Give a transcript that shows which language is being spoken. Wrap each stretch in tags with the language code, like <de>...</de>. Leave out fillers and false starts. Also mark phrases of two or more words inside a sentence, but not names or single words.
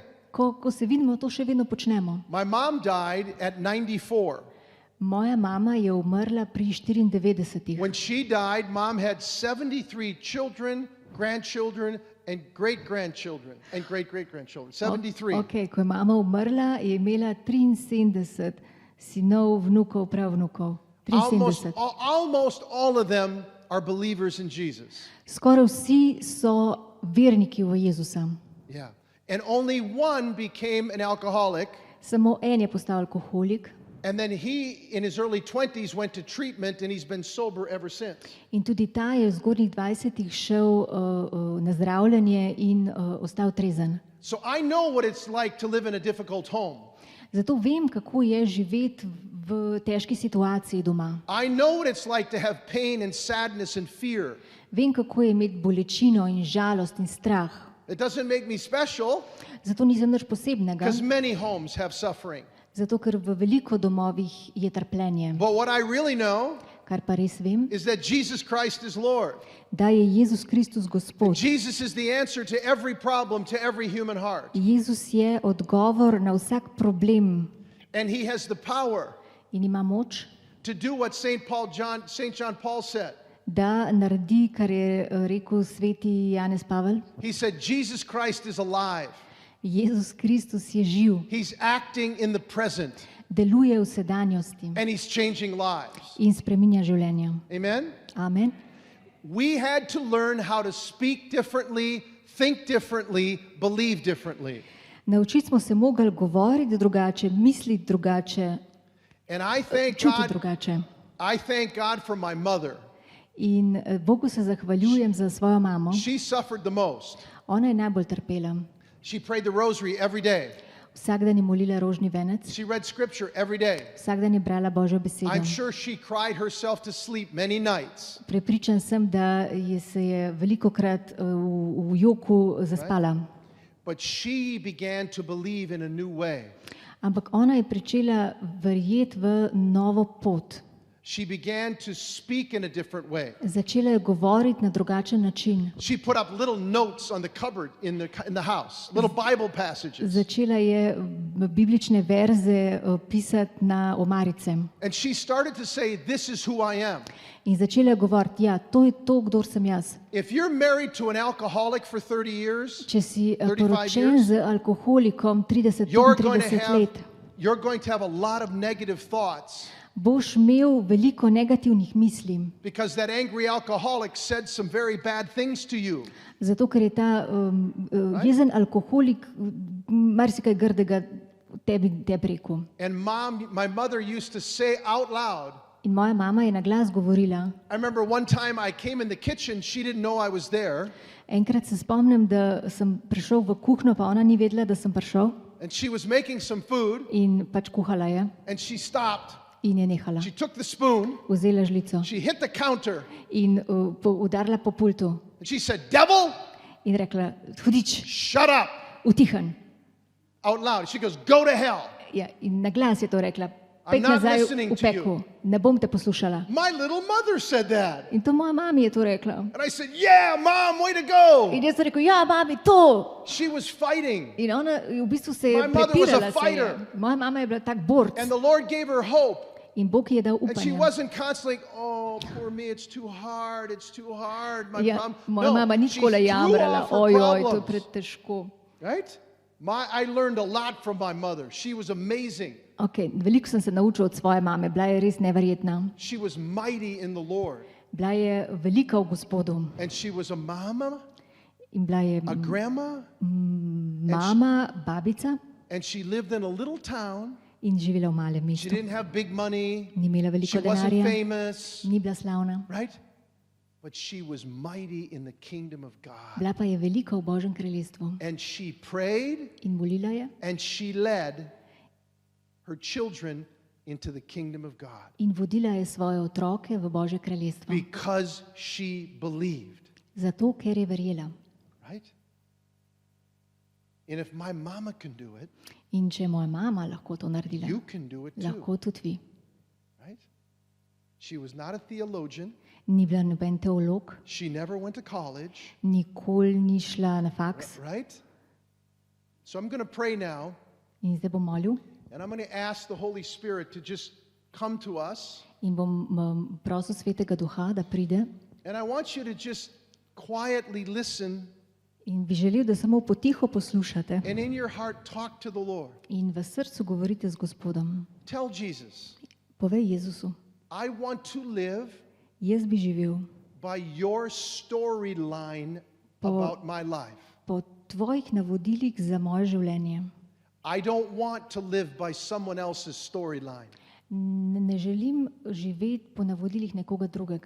<sl>Ko se vidimo, to še vedno počnemo.</sl> <en>My mom died at 94.</en> <sl>Moja mama je umrla pri 94.</sl> <en>When she died, mom had 73 children, grandchildren, and great-grandchildren, and great-great-grandchildren. 73.</en> <sl>Okay, ko je mama umrla, je imela 73 sinov, vnukov, pravnukov. 73.</sl> <en>Almost all of them are believers in Jesus.</en> <sl>Skoraj vsi so verniki v Jezusa.</sl> <en>Yeah. And only one became an alcoholic.</en> <sl>Samo en je postal alkoholik</sl> <en>And then he, in his early 20s, went to treatment, and he's been sober ever since.</en> <sl>in tudi ta je v zgodnjih 20-ih šel na zdravljenje in ostal trezen.</sl> <en>So I know what it's like to live in a difficult home.</en> <sl>Zato vem, kako je živeti v težki situaciji doma.</sl> <en>I know what it's like to have pain and sadness and fear.</en> <sl>Vem, kako je imeti bolečino in žalost in strah.</sl> <en>It doesn't make me special,</en> <sl>Zato nisem nič posebnega,</sl> <en>because many homes have suffering.</en> <sl>zato ker v veliko domovih je trpljenje.</sl> <en>But what I really know</en> <sl>Kar pa res vem,</sl> <en>is that Jesus Christ is Lord.</en> <sl>da je Jezus Kristus Gospod.</sl> <en>Jesus is the answer to every problem, to every human heart.</en> <sl>Jezus je odgovor na vsak problem</sl> <en>And he has the power</en> <sl>in ima moč,</sl> <en>to do what St. John Paul said.</en> <sl>da naredi, kar je rekel sveti Janez Pavel.</sl> <en>He said, Jesus Christ is alive.</en> <sl>Jezus Kristus je živ,</sl> <en>He's acting in the present.</en> <sl>deluje v sedanjosti</sl> <en>and he's changing lives.</en> <sl>in spreminja življenja.</sl> <en>Amen?</en> <sl>Amen.</sl> <en>We had to learn how to speak differently, think differently, believe differently.</en> <sl>Naučiti smo se mogli govoriti drugače, misliti drugače,</sl> <en>And I thank</en> <sl>čutiti</sl> <en>God,</en> <sl>drugače.</sl> <en>I thank God for my mother.</en> <sl>In Bogu se zahvaljujem za svojo mamo.</sl> <en>She suffered the most.</en> <sl>Ona je najbolj trpela.</sl> <en>She prayed the rosary every day.</en> <sl>Vsak dan je molila rožni venec,</sl> <en>She read scripture every day.</en> <sl>vsak dan je brala Božjo besedo.</sl> <en>I'm sure she cried herself to sleep many nights.</en> <sl>Prepričan sem, da se je velikokrat v joku zaspala.</sl> <en>But she began to believe in a new way.</en> <sl>Ampak ona je pričela verjeti v novo pot.</sl> <en>She began to speak in a different way.</en> <sl>Začela je govoriti na drugačen način.</sl> <en>She put up little notes on the cupboard in the house, little Bible passages.</en> <sl>Začela je biblične verze pisati na omarice.</sl> <en>And she started to say, this is who I am.</en> <sl>In začela je govoriti, ja, to je to, kdor sem jaz.</sl> <en>If you're married to an alcoholic for 30 years,</en> <sl>Če si 35 poročen</sl> <en>years,</en> <sl>z alkoholikom 30-35 let,</sl> <en>you're going to have a lot of negative thoughts</en> <sl>boš imel veliko negativnih misli.</sl> <en>because that angry alcoholic said some very bad things to you.</en> <sl>Zato, ker je ta jezen alkoholik marsikaj grdega tebi rekel.</sl> <en>And my mother used to say out loud,</en> <sl>In moja mama je na glas govorila.</sl> <en>I remember one time I came in the kitchen, she didn't know I was there,</en> <sl>Enkrat se spomnim, da sem prišel v kuhinjo, pa ona ni vedela, da sem prišel,</sl> <en>and she was making some food,</en> <sl>in pač kuhala je</sl> <en>and she stopped.</en> <sl>in je nehala.</sl> <en>She took the spoon,</en> <sl>Vzela žlico</sl> <en>she hit the counter,</en> <sl>in udarila po pultu</sl> <en>and she said, devil,</en> <sl>in rekla, hudič,</sl> <en>shut up,</en> <sl>utihan.</sl> <en>out loud. She goes, go to hell.</en> <sl>Ja, in na glas je to rekla,</sl> <en>I'm</en> <sl>pek</sl> <en>not</en> <sl>nazaj</sl> <en>listening</en> <sl>v</sl> <en>to you.</en> <sl>peku, ne bom te poslušala.</sl> <en>My little mother said that.</en> <sl>In to moja mami je to rekla.</sl> <en>And I said, yeah, mom, way to go.</en> <sl>In jaz sem rekel, ja, mami, to.</sl> <en>She was fighting.</en> <sl>In ona v bistvu se je</sl> <en>My mother was a</en> <sl>prepirala. Se je.</sl> <en>fighter.</en> <sl>Moja mama je bila tak borc.</sl> <en>And the Lord gave her hope.</en> <sl>In Bog ji je dal</sl> <en>And she</en> <sl>upanje.</sl> <en>wasn't constantly, oh, poor me, it's too hard, it's too hard. My</en> <sl>Ja,</sl> <en>mom,</en> <sl>moja mama ni</sl> <en>she škola threw</en> <sl>jamrala,</sl> <en>off her</en> <sl>ojoj, to je</sl> <en>problems.</en> <sl>pretežko.</sl> <en>Right? I learned a lot from my mother. She was amazing.</en> <sl>Okay, veliko sem se naučil od svoje mame, bila je res neverjetna.</sl> <en>She was mighty in the Lord.</en> <sl>Bila je velika v Gospodu</sl> <en>And she was a mama,</en> <sl>in bila je</sl> <en>a grandma,</en> <sl>mama, babica</sl> <en>and she lived in a little town.</en> <sl>in živela v malem</sl> <en>She</en> <sl>mestu.</sl> <en>didn't have big money.</en> <sl>Ni imela</sl> <en>She</en> <sl>veliko</sl> <en>wasn't</en> <sl>denarja,</sl> <en>famous,</en> <sl>ni bila slavna,</sl> <en>right? But she was mighty in the kingdom of God.</en> <sl>bila pa je velika v Božjem kraljestvu.</sl> <en>And she prayed</en> <sl>In molila je</sl> <en>and she led her children into the kingdom of God</en> <sl>in vodila je svoje otroke v Božje kraljestvo.</sl> <en>because she believed,</en> <sl>Zato, ker je verjela.</sl> <en>right? And if my mama can do it,</en> <sl>In če je moja mama lahko to naredila,</sl> <en>you can do it too,</en> <sl>lahko tudi vi.</sl> <en>right? She was not a theologian.</en> <sl>Ni bila noben teolog,</sl> <en>She never went to college,</en> <sl>nikoli ni šla na faks.</sl> <en>right? So I'm going to pray now,</en> <sl>In zdaj bom molil</sl> <en>and I'm going to ask the Holy Spirit to just come to us.</en> <sl>in bom prosil Svetega Duha, da pride.</sl> <en>And I want you to just quietly listen</en> <sl>In bi želel, da samo potiho poslušate</sl> <en>and in your heart talk to the Lord.</en> <sl>in v srcu govorite z Gospodom.</sl> <en>Tell Jesus,</en> <sl>Povej Jezusu,</sl> <en>I want to live</en> <sl>jaz bi živel</sl> <en>by your storyline about my life.</en> <sl>po tvojih navodilih za moje življenje.</sl> <en>I don't want to live by someone else's storyline.</en> <sl>Ne želim živeti po navodilih nekoga drugega.</sl>